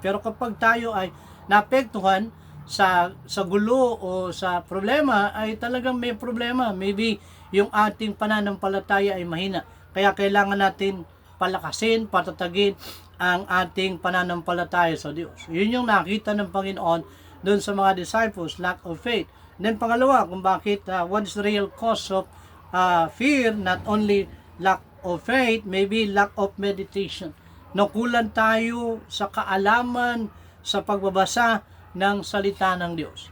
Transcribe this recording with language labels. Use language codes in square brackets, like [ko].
[tl] Pero kapag tayo ay naapektuhan sa gulo o sa problema, ay talagang may problema. Maybe yung ating pananampalataya ay mahina. Kaya kailangan natin palakasin, patatagin ang ating pananampalataya sa Diyos. Yun yung nakita ng Panginoon doon sa mga disciples, [en] lack of faith. Then [tl] pangalawa, kung bakit, [en] what is the real cause of fear? Not only lack of faith, maybe lack of meditation. [tl] Kulang tayo sa kaalaman sa pagbabasa ng salita ng Diyos.